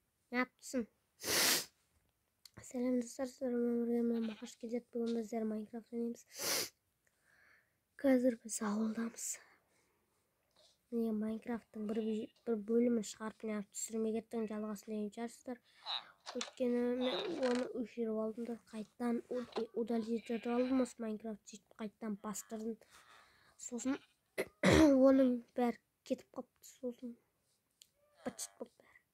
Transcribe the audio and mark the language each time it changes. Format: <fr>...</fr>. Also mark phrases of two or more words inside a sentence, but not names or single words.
<tr>Ne yaptın? Selam dostlar, ben hoş geldiniz. Bugün bizler Minecraft oynuyoruz.</tr> <kk>Қазір biz ауылдамыз. Міне</kk> <tr>Minecraft'ın bir bölümünü</tr> <kk>шығарып түсірмей кеттім, жалғасын деген шығарсыздар. Өйткені мен оны өшіріп алдым да қайтадан удалить етіп алдым, осы Minecraft сөйтіп қайтадан бастырдым. Сосын оның бәрі кетіп қалыпты, сосын быт-шыт болып бәрі.</kk>